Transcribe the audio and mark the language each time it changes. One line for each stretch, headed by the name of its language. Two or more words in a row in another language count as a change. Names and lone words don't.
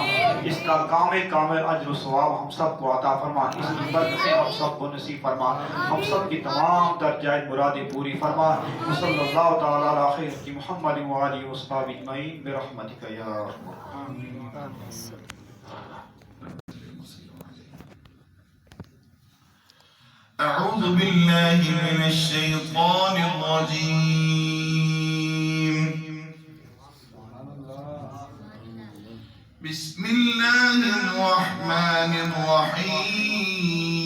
Urdu: اس کا کامل اجر ثواب ہم سب کو عطا فرما. اس کی برکتیں ہم سب کو نصیب فرما۔ ہم سب کی تمام درجائے مرادیں پوری فرما.
Arabic: صلى الله تعالى على خير محمد وآله وأصحابه أجمعين برحمتك يا أرحم. أعوذ بالله من الشيطان الرجيم. بسم الله الرحمن الرحيم.